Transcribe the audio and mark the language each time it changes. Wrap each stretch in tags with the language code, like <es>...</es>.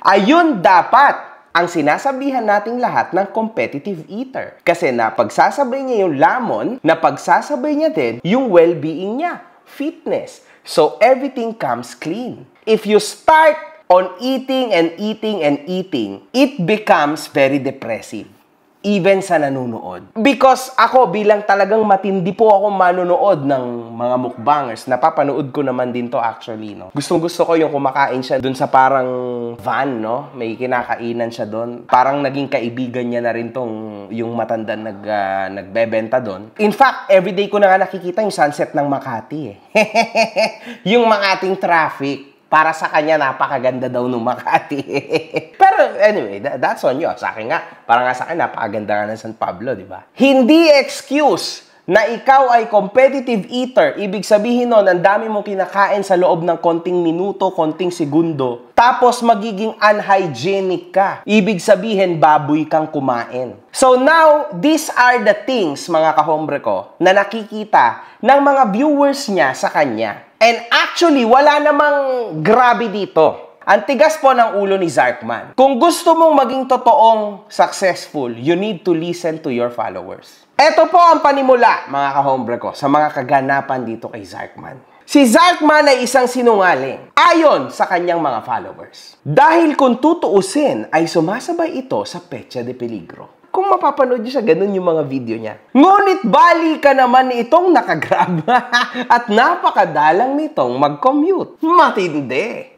<tl>Ayun dapat ang sinasabihan nating lahat ng competitive eater. Kasi napagsasabay niya yung lamon, napagsasabay niya din yung well-being niya, fitness.</tl> <en>So everything comes clean. If you start on eating and eating and eating, it becomes very depressive.</en> <tl>Even sa nanunood. Because ako bilang talagang matindi po ako manunood ng mga mukbangers. Napapanood ko naman din to actually, no. Gustong-gusto ko yung kumakain siya dun sa parang van, no. May kinakainan siya dun. Parang naging kaibigan niya na rin tong yung matanda nagbebenta dun. In fact, everyday ko na nga nakikita yung sunset ng Makati eh. Yung Makating traffic. Para sa kanya, napakaganda daw ng Makati.</tl> <en>Pero anyway, that's on you.</en> <tl>Sa akin nga, para nga sa akin, napakaganda nga ng San Pablo, di ba? Hindi excuse na ikaw ay competitive eater. Ibig sabihin nun, ang dami mong kinakain sa loob ng konting minuto, konting segundo. Tapos magiging unhygienic ka. Ibig sabihin, baboy kang kumain.</tl> <en>So now, these are the things,</en> <tl>mga kahombre ko, na nakikita ng mga viewers niya sa kanya. And actually, wala namang grabe dito. Ang tigas po ng ulo ni Zarkman. Kung gusto mong maging totoong successful,</tl> <en>you need to listen to your followers.</en> <tl>Ito po ang panimula, mga kahombre ko, sa mga kaganapan dito kay Zarkman. Si Zarkman ay isang sinungaling, ayon sa kanyang mga followers. Dahil kung tutuusin, ay sumasabay ito sa petsa de peligro. Kung mapapanood nyo siya, ganun yung mga video niya. Ngunit bali ka naman itong nakagrab at napakadalang nitong mag-commute. Matindi.</tl>